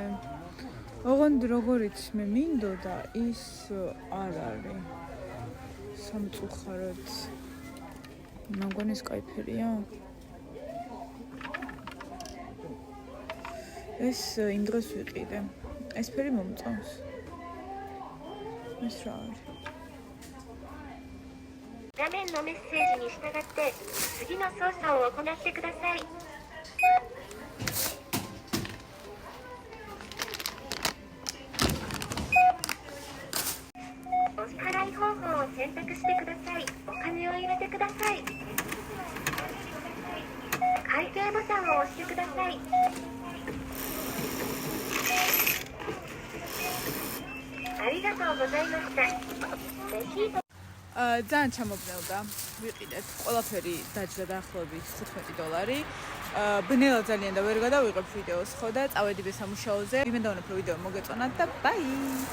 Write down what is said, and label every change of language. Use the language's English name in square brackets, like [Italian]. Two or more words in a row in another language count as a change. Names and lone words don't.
[Georgian] ოღონდ როგორიც მე მინდოდა, ის არ არის. სამწუხაროდ. მგონი ეს кайფერია. ეს იმ დღეს ვიყიდე. ეს ფერი მომწონს. ეს რა არის? [Japanese] 画面のメッセージに従って次の操作を行ってください。お支払い方法を選択してください。お金を入れてください。会計ボタンを押してください。ありがとうございました。レシート [Georgian] ძალიან ჩამობნელდა. ვიყიდეთ. ყველაფერი დაჯდა დაახლოებით $15. ბნელა ძალიან და ვერ გადავიღებ ვიდეოს ხო და წავედი სამუშაოზე. იმედოვნებ რომ ვიდეო მოგეწონათ და ბაი.